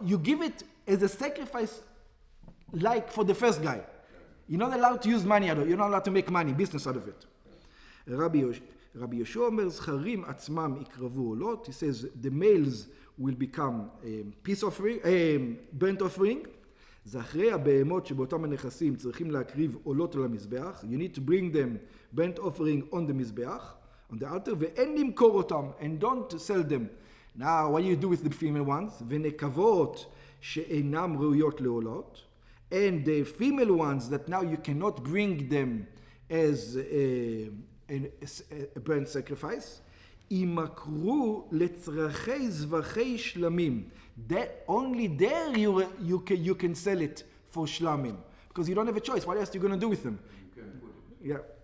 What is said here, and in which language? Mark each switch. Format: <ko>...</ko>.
<en>You give it as a sacrifice like for the first guy. You're not allowed to use money out of it. You're not allowed to make money, business out of it. Rabbi Yoshua</en> <he>אומר, זכרים עצמם יקרבו עולות.</he> <en>He says, the males will become peace offering, burnt offering.</en> <he>זה אחרי הבהמות שבאותם הנכסים צריכים להקריב עולות על המזבח.</he> <en>You need to bring them burnt offering on the מזבח, on the altar,</en> <he>ואין למכור אותם,</he> <en>and don't sell them. Now, what do you do with the female ones?</en> <he>ונקבות שאינם ראויות לעולות.</he> <en>And the female ones that now you cannot bring them as a burnt sacrifice,</en> <he>יימכרו לצרכי זבחי שלמים.</he> <en>That only there you can sell it for shlamim, because you don't have a choice. What else are you going to do with them? Yeah.</en>